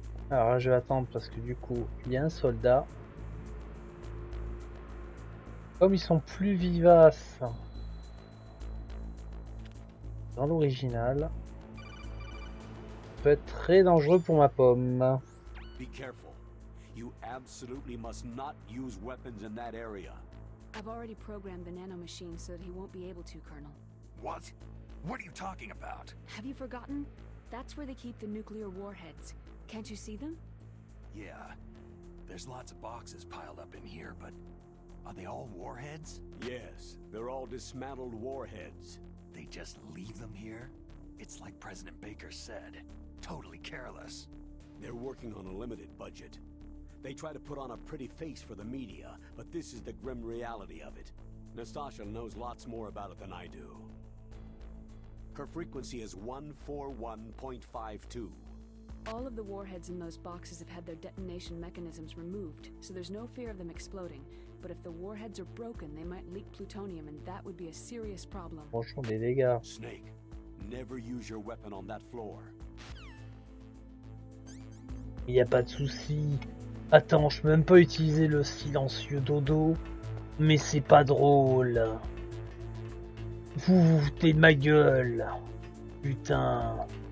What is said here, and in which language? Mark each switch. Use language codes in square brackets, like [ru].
[fr] Alors là je vais attendre parce que du coup il y a un soldat. Comme ils sont plus vivaces dans l'original, peut être très dangereux pour ma pomme. [en] Be careful. You absolutely must not use weapons in that area. I've already programmed the nanomachine so that he won't be able to, Colonel. What? What are you talking about? Have you forgotten? That's where they keep the nuclear warheads. Can't you see them? Yeah. There's lots of boxes piled up in here, but are they all warheads? Yes, they're all dismantled warheads. They just leave them here? It's like President Baker said. Totally careless. They're working on a limited budget. They try to put on a pretty face for the media, but this is the grim reality of it. Nastasha knows lots more about it than I do. Her frequency is 141.52. All of the warheads in those boxes have had their detonation mechanisms removed, so there's no fear of them exploding. But if the warheads are broken, they might leak plutonium, and that would be a serious problem. [fr] Franchement, des dégâts. [en] Snake, never use your weapon on that floor. [fr] Y a pas de souci. Attends, je peux même pas utiliser le silencieux dodo. Mais c'est pas drôle. Vous vous foutez de ma gueule. Putain.